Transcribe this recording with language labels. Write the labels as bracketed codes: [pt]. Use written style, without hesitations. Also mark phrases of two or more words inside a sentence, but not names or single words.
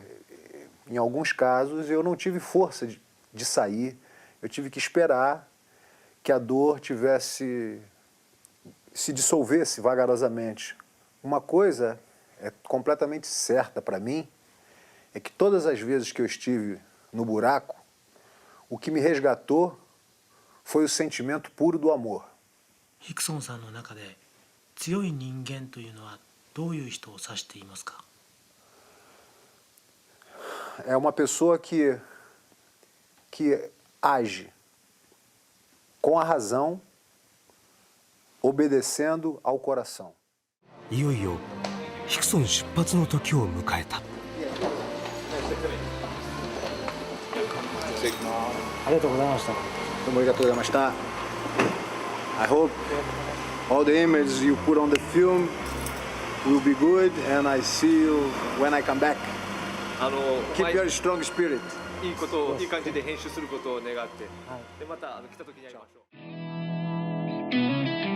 [pt] Em alguns casos eu não tive força de sair, eu tive que esperar que a dor se dissolvesse vagarosamente. Uma coisa é completamente certa para mim, é que todas as vezes que eu estive no buraco, o que me resgatou foi o sentimento puro do amor. [ja] ヒクソンさんの中で強い人間というのはどういう人を指していますか。 [pt] É uma pessoa que age com a razão, obedecendo ao coração. [ja] いよいよヒクソン出発の時を迎えた。ありがとうございました。どうもありがとうございました。 [en] I hope all the images you put on the film will be good and I see you when I come back. Keep your strong spirit. [ja] いいことをいい感じで編集することを願って、はいでまた来た時に会いましょう。